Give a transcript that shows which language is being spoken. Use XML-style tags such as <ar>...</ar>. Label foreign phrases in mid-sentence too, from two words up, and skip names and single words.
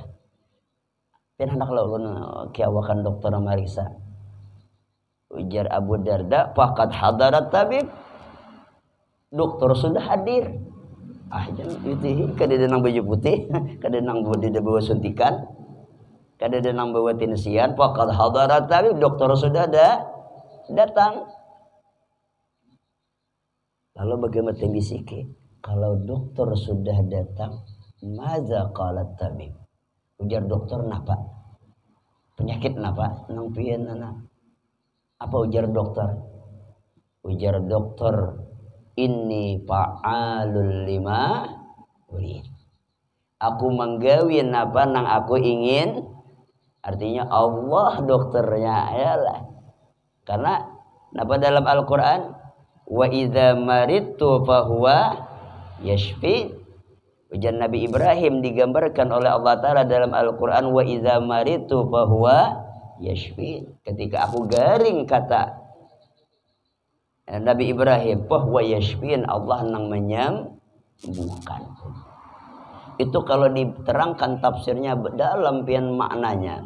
<bjn>Pian hendaklah ulun kiawakan dokter memeriksa. Ujar Abu Darda,</bjn> <ar>faqad hadarat tabib,</ar> <bjn>dokter sudah hadir. Jangan itu kada nang baju putih, kada nang bawa suntikan, kada nang bawa tinsian,</bjn> <ar>faqad hadarat tabib,</ar> <bjn>dokter sudah datang.</bjn> <id>Lalu bagaimana bisiki? Kalau dokter sudah datang,</id> <ar>maza qalat tabib?</ar> <bjn>Ujar dokter napa? Penyakit napa? Nang pian nana. Apa ujar dokter? Ujar dokter,</bjn> <ar>inni fa'alul lima urid.</ar> <bjn>Aku menggawin apa nang aku ingin.</bjn> <id>Artinya Allah dokternya yalah.</id> <bjn>Karena napa dalam Al-Qur'an?</bjn> <ar>Wa idza maridtu fahuwa yashfi.</ar> <id>Ujar Nabi Ibrahim digambarkan oleh</id> <ar>Allah Ta'ala</ar> <id>dalam Al-Quran,</id> <ar>wa idza maridtu fahuwa yashfi.</ar> <bjn>Ketika aku garing, kata Nabi Ibrahim,</bjn> <ar>fahuwa yashfin,</ar> <bjn>Allah nang menyembuhkan.</bjn> <id>Itu kalau diterangkan tafsirnya dalam pian maknanya.</id>